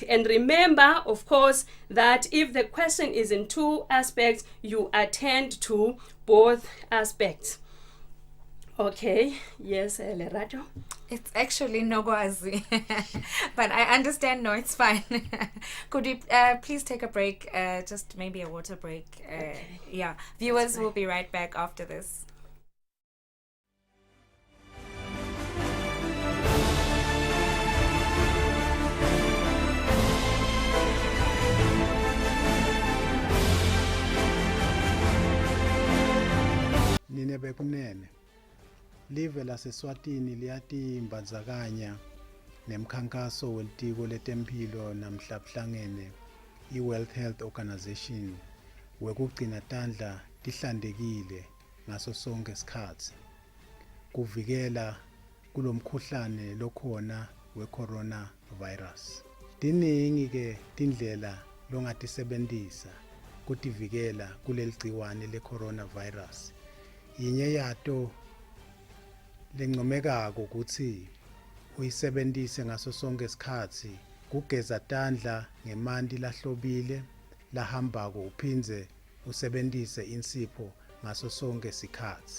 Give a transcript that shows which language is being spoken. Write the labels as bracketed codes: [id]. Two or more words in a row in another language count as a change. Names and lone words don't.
[en] And remember, of course, that if the question is in 2 aspects, you attend to both aspects. Okay, yes, Lerato? It's actually Nogwazi, but I understand. No, it's fine. Could we please take a break, just maybe a water break? Okay. Yeah, viewers will be right back after this. [ss] Nine bekunene. Live laseswatini liyatimbazakanya nemkhankaso welitiko letempilo namhlabuhlangene i-World Health Organization wekugcina tandla tihlantekile ngaso sonke isikhathi kuvikela kulomkhuhlane lokhona we-corona virus. Tiningi ke tindlela longatisebentisa kutivikela kuleli gciwane le-corona virus. Yinye yato lencomekako ukuthi uyisebenzise ngaso sonke isikhathi kugeza tandla ngemanti lahlobile lahambako uphinze usebenzise insipho ngaso sonke isikhathi.